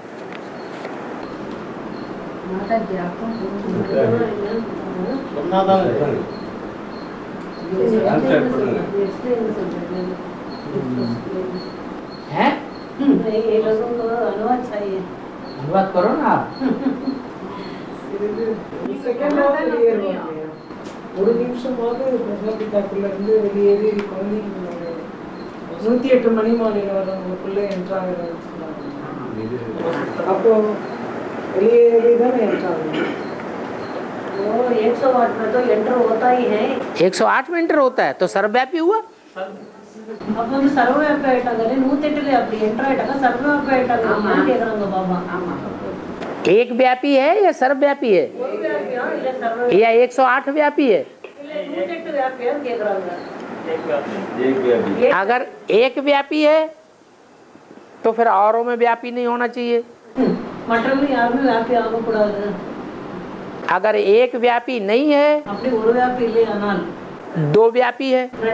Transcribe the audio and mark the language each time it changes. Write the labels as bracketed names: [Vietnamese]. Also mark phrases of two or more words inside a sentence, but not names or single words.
[Hindi] है? ये लोगों को अनुवाद चाहिए. अनुवाद करो ना आप. [Tamil] ஒரு நிமிஷமாவது பிரஜாபிதாக்குள்ள இருந்து வெளியேறி குழந்தை 108 மணி மாலையில வரவங்களுக்குள்ள என்ட்ராங்க. அப்போ வெளியேறி தான் என்ட்ராங்க. [Hindi] 108 में तो एंटर होता ही है. 108 में एंटर होता है तो सर्वव्यापी हुआ. [Tamil] அப்ப வந்து சர்வவ்யாபி ஆயிட்டாங்க. 108ல அப்படி என்டர் ஆயிட்டாங்க, சர்வவ்யாபி ஆயிட்டாங்க கேக்குறாங்க பாபா. ஆமா. [Hindi] एक व्यापी है या सर्वव्यापी है या 108 व्यापी है? अगर एक व्यापी है तो फिर औरों में व्यापी नहीं होना चाहिए. अगर एक व्यापी नहीं है, दो व्यापी है.